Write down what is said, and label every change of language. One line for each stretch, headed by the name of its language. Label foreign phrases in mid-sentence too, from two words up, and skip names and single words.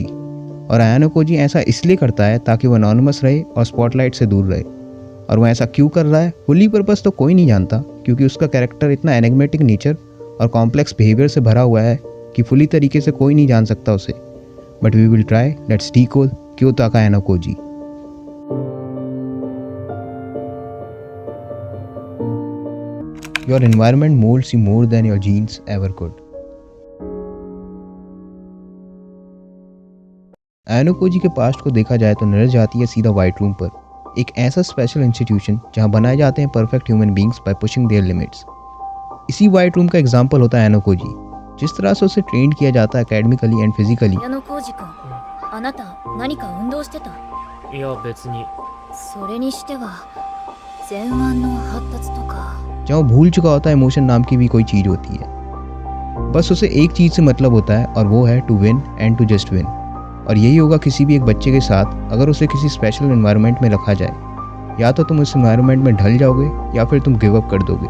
Hindi: और यानुकोजी ऐसा इसलिए करता है ताकि वो अनोनिमस रहे और स्पॉटलाइट से दूर रहे। और वो ऐसा क्यों कर रहा है
English: fully purpose
Hindi: तो कोई नहीं जानता, क्योंकि उसका कैरेक्टर इतना
English: enigmatic nature
Hindi: और
English: complex behavior
Hindi: से भरा हुआ है कि फुली तरीके से कोई नहीं जान सकता उसे।
English: But we will try, let's decode क्योताका यानुकोजी। Your environment molds you more than your genes ever could.
Hindi: यानुकोजी के पास्ट को देखा जाए तो नजर जाती है सीधा व्हाइट रूम पर, एक ऐसा
English: special institution
Hindi: जहां बनाए जाते हैं
English: perfect human beings by pushing their limits.
Hindi: इसी व्हाइट रूम का एग्जांपल होता है यानुकोजी। जिस तरह से उसे ट्रेन किया जाता है
English: academically and physically.
Japanese: ヤノコウジ君、あなた何か運動してた？いや別に。それにしては前腕の発達とか。
Hindi: जहाँ वो भूल चुका होता है इमोशन नाम की भी कोई चीज होती है। बस उसे एक चीज से मतलब होता है और वो है
English: to win and to just win.
Hindi: और यही होगा किसी भी एक बच्चे के साथ अगर उसे किसी
English: special environment
Hindi: में रखा जाए। या तो तुम उस एनवायरनमेंट में ढल जाओगे या फिर तुम
English: give up
Hindi: कर दोगे।